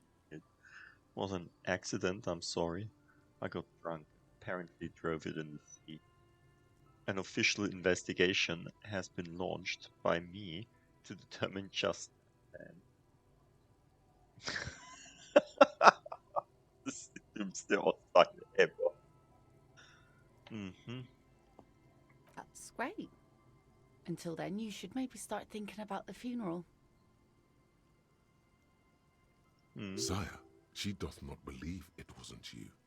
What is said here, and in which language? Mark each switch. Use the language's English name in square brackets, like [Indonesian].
[English] It was an accident, I'm sorry. I got drunk. Apparently drove it in the sea. An official investigation has been launched by me to determine just that. [German] Das ist die dümmste Aussage ever. [English] That's great. Until then, you should maybe start thinking about the funeral. Sire, she doth not believe it wasn't you.